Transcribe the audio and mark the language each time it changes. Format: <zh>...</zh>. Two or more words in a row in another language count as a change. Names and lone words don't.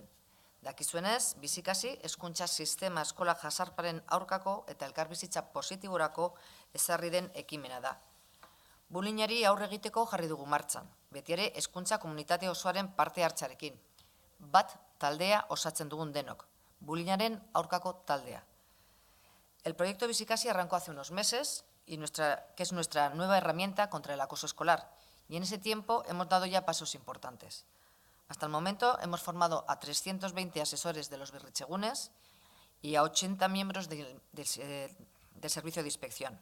<eu>Dakizuenez, bizikasi hezkuntza sistema eskola jasarparen aurkako eta elkarbizitza positiborako ezarri den ekimena da. Bullyingari aurre egiteko jarri dugu martxan, beti ere hezkuntza komunitate osoaren parte hartzarekin. Bat taldea osatzen dugun denok, bullyingaren aurkako taldea.</eu> <es>El proyecto Bizikasi arrancó hace unos meses, que es nuestra nueva herramienta contra el acoso escolar, y en ese tiempo hemos dado ya pasos importantes. Hasta el momento hemos formado a 320 asesores de los berritzegunes y a 80 miembros del servicio de inspección.</es>